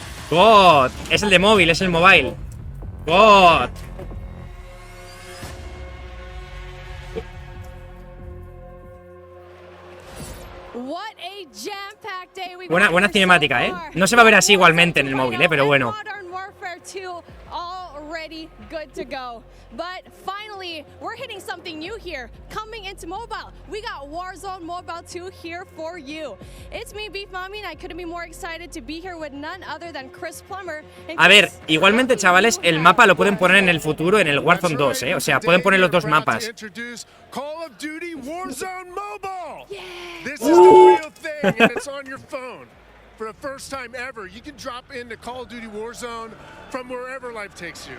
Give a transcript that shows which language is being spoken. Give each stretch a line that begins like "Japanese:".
Spanish: God. Es el de móvil, es el mobile. God. Buena cinemática, ¿eh? No se va a ver así igualmente en el móvil, ¿eh? Pero bueno.
English: Good to go. But finally, we're hitting something new here. Coming into mobile, we got Warzone Mobile 2 here for you. It's me, Beef Mommy, and I couldn't be more excited to be here with none other than Chris Plummer.
Spanish: A ver, igualmente, chavales, el mapa lo pueden poner en el futuro en el Warzone 2, ¿eh? O sea, pueden poner los dos mapas.
English: Call of Duty Warzone Mobile. This is the real thing, and it's on your phone. For the first time ever, you can drop into Call of Duty Warzone from wherever life takes you.